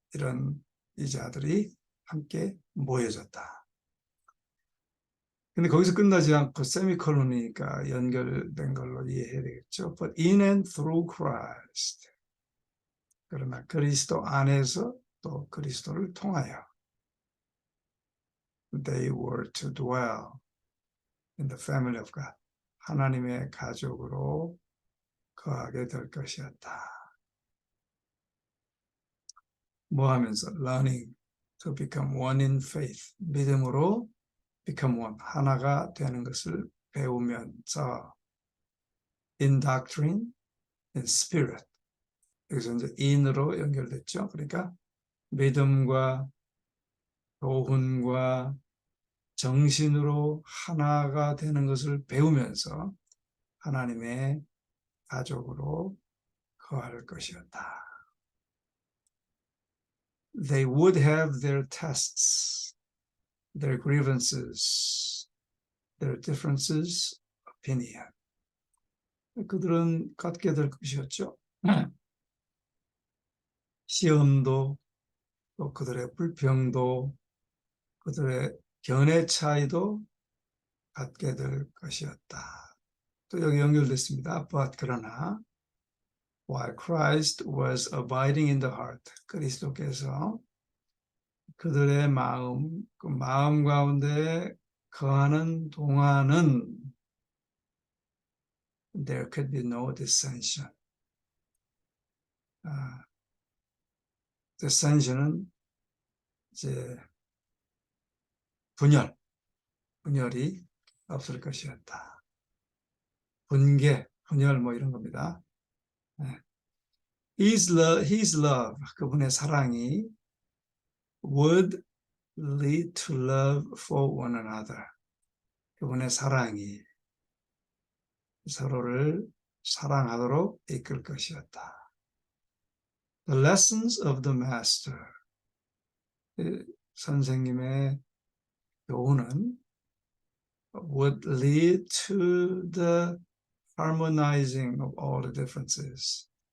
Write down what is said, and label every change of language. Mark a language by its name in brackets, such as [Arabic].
[Korean] 이런 이자들이 함께 모여졌다. 근데 거기서 끝나지 않고 세미콜론이니까 연결된 걸로 이해해야 되겠죠. [English] But in and through Christ. [Korean] 그러나 그리스도 안에서 또 그리스도를 통하여 [English] they were to dwell in the family of God. [Korean] 하나님의 가족으로 거하게 될 것이었다. 뭐 하면서? [English] Learning to become one in faith. [Korean] 믿음으로 [English] become one. [Korean] 하나가 되는 것을 배우면서 [English] in doctrine, in spirit. [Korean] 여기서 이제 in으로 연결됐죠. 그러니까 믿음과 교훈과 정신으로 하나가 되는 것을 배우면서 하나님의 가족으로 거할 것이었다. [English] they would have their tests, their grievances, their differences, opinion. [Korean] 그들은 갖게 될 것이었죠. 시험도, 또 그들의 불평도, 그들의 견해 차이도 갖게 될 것이었다. 또 여기 연결됐습니다. [English] But [Korean] 그러나 [English] while Christ was abiding in the heart, [Korean] 그리스도께서 그들의 마음, 그 마음 가운데 거하는 동안은 [English] there could be no dissension. [Korean] dissension은 이제 분열이 없을 것이었다. 분개, 분열 뭐 이런 겁니다. [English] His love, [Korean] 그분의 사랑이 [English] would lead to love for one another. [Korean] 그분의 사랑이 서로를 사랑하도록 이끌 것이었다. [English] The lessons of the master. [Korean] 선생님의 교훈은 [English] would lead to the harmonizing of all the differences.